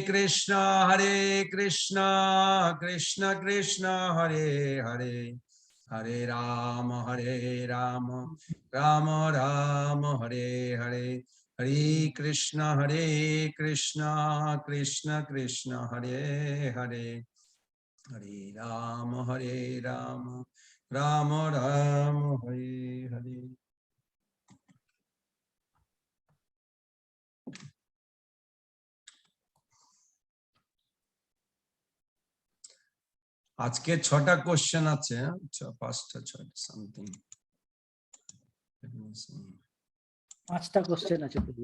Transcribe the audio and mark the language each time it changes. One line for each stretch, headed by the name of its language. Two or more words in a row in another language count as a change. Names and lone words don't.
Sanskrit: Krishna Krishna Krishna Hare Hare Hare Rama Rama Rama Hare Hare Hare Krishna Krishna Krishna Hare Hare Hare Rama Rama Rama Hare Hare.
Bangla: আজকে 6টা কোশ্চেন আছে, 5টা 6টা সামথিং, 5টা কোশ্চেন আছে প্রভু।